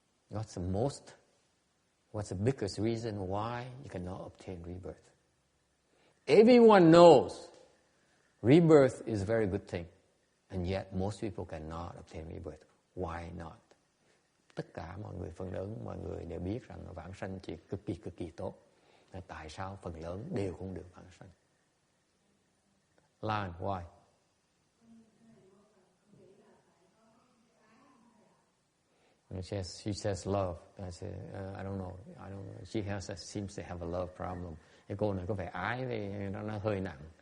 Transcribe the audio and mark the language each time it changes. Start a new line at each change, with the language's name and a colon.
English: What's the biggest reason why you cannot obtain rebirth? Everyone knows rebirth is a very good thing, and yet most people cannot obtain rebirth. Why not?
Vietnamese: Tất cả mọi người, phần lớn mọi người đều biết rằng vãng sanh chuyện cực kỳ tốt. Tại sao phần lớn đều không được vãng sanh?
English: Lan, why? She says love. I don't know. She seems to have a love problem.
Vietnamese: Cái cô này có vẻ ái với nó hơi nặng.